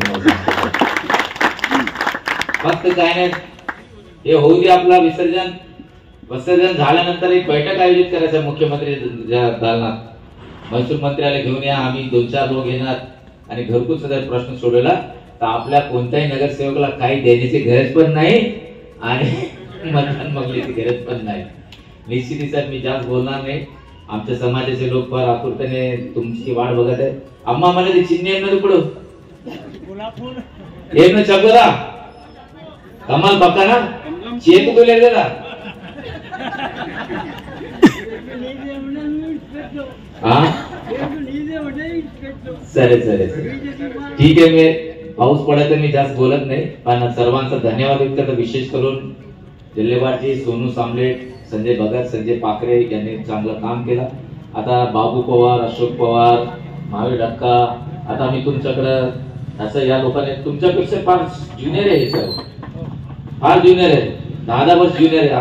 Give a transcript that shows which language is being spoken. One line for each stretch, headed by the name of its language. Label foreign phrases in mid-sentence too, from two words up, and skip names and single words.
Marathi: फक्त काय नाही, हे होऊ दे आपला विसर्जन झाल्यानंतर एक बैठक आयोजित करायचं मुख्यमंत्री दालनात, महसूल मंत्र्याला घेऊन या, आम्ही 2-4 लोक येणार आणि घरकुलचा जर प्रश्न सोडवला तर आपल्या कोणत्याही नगरसेवकाला काही देण्याची गरज पण नाही आणि मतदान मागण्याची गरज पण नाही. निश्चित सर मी जास्त बोलणार नाही. आमच्या समाजाचे लोक फार आतुरतेने तुमची वाट बघत आहे. अम्मा मला ते चिन्ह येणार पुढं
Telugu: ఏం చెప్పరా కమల్ పక్కన చేతులు లేదురా సరే సరే
Marathi: ठीक आहे. मी पाऊस पडत मी जास्त बोलत नाही, पण सर्वांचा धन्यवाद व्यक्त करतो. विशेष करून जिल्हेवारजी सोनू सामलेट, संजय भगत, संजय पाखरे यांनी चांगलं काम केलं. आता बाबू पवार, अशोक पवार, महावीर डक्का, आता मी तुमच्याकडं असं या लोकांनी तुमच्यापेक्षा फार ज्युनियर आहे सर, फार ज्युनियर आहे, 10 वर्ष ज्युनियर आहे.